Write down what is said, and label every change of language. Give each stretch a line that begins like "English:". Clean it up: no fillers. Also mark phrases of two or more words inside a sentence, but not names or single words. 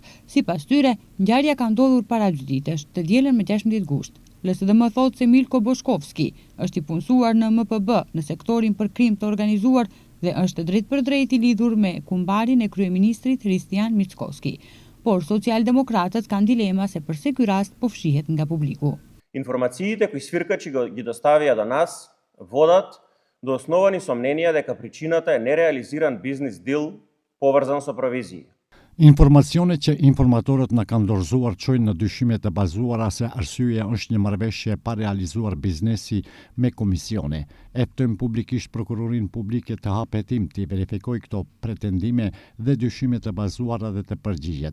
Albanian: Sipas tyre, ngjarja ka ndodhur para 2 ditësh, të dielën me 16 gusht. LSDM thotë se Milko Boshkovski është i punësuar në MPB në sektorin për krim të organizuar dhe është drejt për drejt i lidhur me kumbarin e kryeministrit Hristijan Mickoski. Por social-demokratët kanë dilema se pse ky rast po fshihet nga publiku.
Macedonian: Информациите кои свиркачи ги доставија до нас водат до основани сомненија дека причината е нереализиран бизнес дил поврзан со провизии.
Albanian: Informacionet që informatorët na kanë dorëzuar çojnë në dyshime të bazuara se arsyeja është një marrëveshje pa realizuar biznesi me komisione. E ftojmë publikisht prokurorin publike të hapë hetim të verifikojë këto pretendime dhe dyshime të bazuara dhe të përgjigjet.